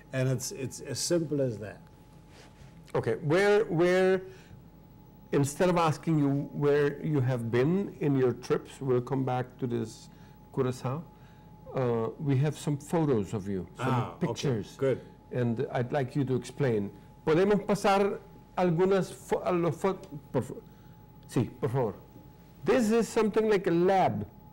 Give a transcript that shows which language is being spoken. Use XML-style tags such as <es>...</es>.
<en>And it's as simple as that. Okay. Where instead of asking you where you have been in your trips, we'll come back to this Curaçao. We have some photos of you, some pictures. Okay. Good. And I'd like you to explain.</en> <es>¿Podemos pasar algunas fotos? Sí, por favor.</es> <en>This is something like a lab.</en>